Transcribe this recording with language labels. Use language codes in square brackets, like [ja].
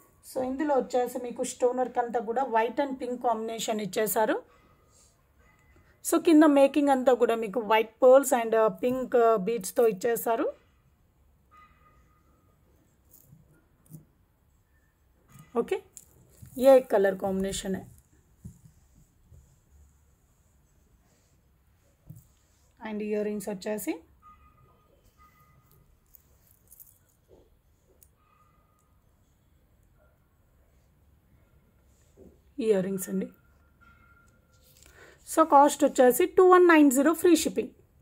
[te] So ఇందులో వచ్చేసి మీకు స్టోన్ వర్క్ అంతా కూడా వైట్ అండ్ పింక్ కాంబినేషన్ ఇచ్చేసారు. సో కింద మేకింగ్ అంతా కూడా మీకు వైట్ పర్ల్స్ అండ్ పింక్ బీడ్స్తో ఇచ్చేసారు. [hi] ओके, ये एक कलर कॉम्बिनेशन है. [te] एंड इयरिंग्स వచ్చేసి ఇయరింగ్స్ అండి. సో కాస్ట్ వచ్చేసి 2190 ఫ్రీ షిప్పింగ్.